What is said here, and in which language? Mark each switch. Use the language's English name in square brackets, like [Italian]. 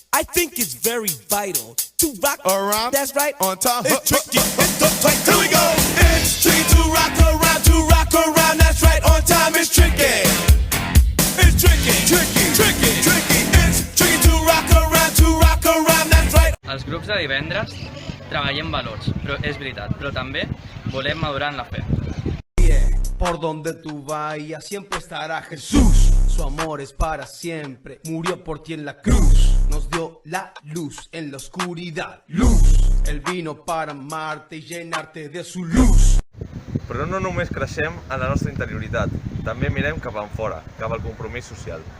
[English] I think it's very vital to rock around. That's right, on time. It's tricky. It's the tight. Here we go. It's tricky to rock around. That's right, on time. It's tricky. It's tricky, tricky, tricky, tricky. It's tricky to rock around. That's right. [Catalan] Els grups de divendres treballem valors, però és veritat, però també volem madurar en la fe. [Spanish] Por donde tú vayas siempre estará Jesús. Su amor es para siempre. Murió por ti en la cruz. Nos dio la luz en la oscuridad. Luz. Él vino para amarte y llenarte de su luz. [Catalan] Però no només creixem en la nostra interioritat, també mirem cap enfora, cap al compromís social.